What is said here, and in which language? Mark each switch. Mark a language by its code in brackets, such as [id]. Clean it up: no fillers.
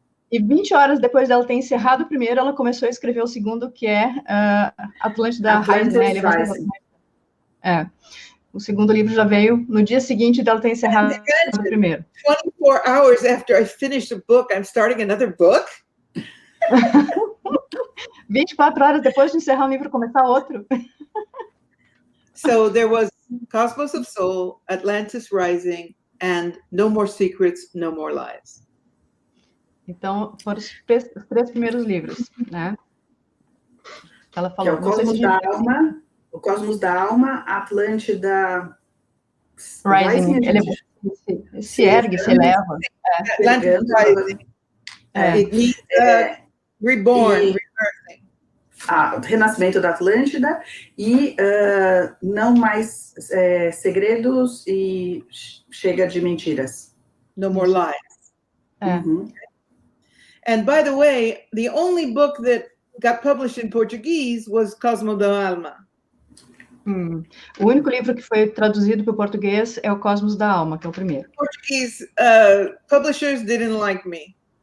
[pt] E 20 horas depois dela ter encerrado o primeiro, ela começou a escrever o segundo, que é Atlântida Rising. O segundo livro já veio no dia seguinte dela ter encerrado o primeiro. [en] 24 hours after I finished a book, I'm starting another book? [pt] 24 horas depois de encerrar um livro, começar outro. [en] So there was Cosmos of Soul, Atlantis Rising, and No More Secrets, No More Lies. [pt] Então, foram os 3 primeiros livros, né? Ela falou. Que é o Cosmos da Alma, Atlântida Rising, ele se ergue, se eleva. [en] Atlantis Rising. It means reborn, rebirthing. [pt] O renascimento da Atlântida e não mais segredos e chega de mentiras. [en] No More Lies. And by the way, the only book that got published in Portuguese was Cosmo da Alma. [pt] O único livro que foi traduzido para o português é o Cosmos da Alma, que é o primeiro. [en] Portuguese publishers didn't like me.